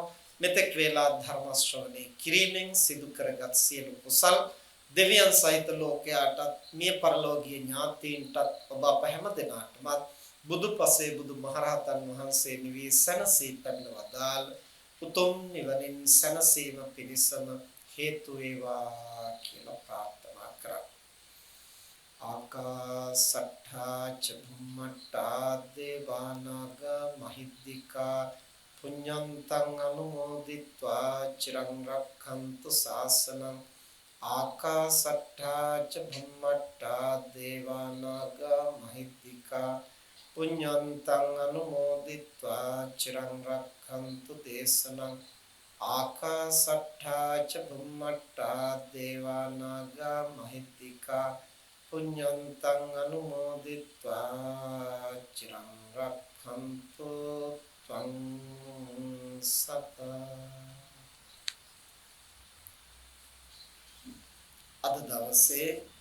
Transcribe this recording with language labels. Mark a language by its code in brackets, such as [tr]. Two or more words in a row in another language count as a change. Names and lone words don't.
[si] මෙතෙක් වේලා ධර්ම ශ්‍රවණය කිරීමෙන් සිදු කරගත් සියලු කුසල් දෙවියන් සහිත ලෝකයාටත් මිය පරලෝකීය ඥාතීන්ටත් ඔබ අප හැම දිනාටම බුදුපසේ බුදු මහරහතන් වහන්සේ නිවී සැනසී පැමිණ වදාළ උතුම් නිවනින් සැනසීම පිණිසම හේතු වේවා කියලා ප්‍රාර්ථනා කරා. [pi] ආකාසට්ඨා ච භුම්මට්ඨා දේවානාග මහිද්దికා පුඤ්ඤන්තං අනුමෝදිත්වා චිරං රක්ඛන්තු ශාසනං. ආකාසට්ඨා ච භුම්මට්ඨා දේවානාග මහිද්దికා පුඤ්ඤන්තං අනුමෝදිත්වා චිරං රක්ඛන්තු දේශනං. ආකාසට්ඨා ච භුම්මට්ඨා දේවානාග මහිද්దికා පුඤ්ඤන්තං අනුමෝදිත්වා චිරං රක්ඛන්තු ත්වං සදා. [si] අද දවසේ